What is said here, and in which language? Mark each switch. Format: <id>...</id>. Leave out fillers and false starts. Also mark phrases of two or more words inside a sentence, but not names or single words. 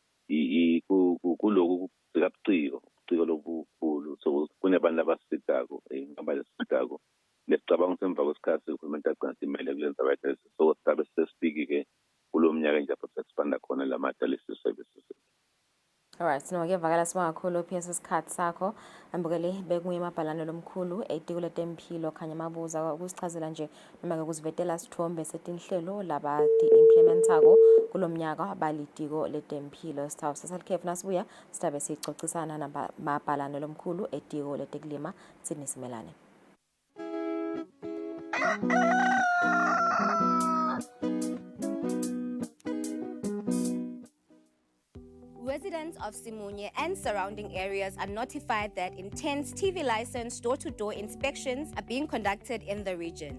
<ss>kuloku ubuciko lobukhulu so kunebantu abasitako ingaba lesitako lesicabanga ukuthi emva kwesikhathi uhulumeni agcina simele kulenza</ss> <en>right so</en> <ss>sabe sesifiki ke kulo mnyaka nje apho sesifanda khona lama</ss> <en>dialysis services. Alright,</en> <ss>sinokuyevakala sibonga kakhulu PS isikhathi sakho. Ambukele bekunye amabhalane lomkhulu etiko letempilo khanya mabuza ukusichazela nje noma ke kusivetela sithombe setinhlelo labati implementako kulomnyaka balitiko letempilo. Sithawu sasalikhefu nasibuya sitabe sicocisana namabhalane lomkhulu etiko letekulima sinisimelane.</ss> <en>Residents of Simunye and surrounding areas are notified that intense TV license door-to-door inspections are being conducted in the region.</en>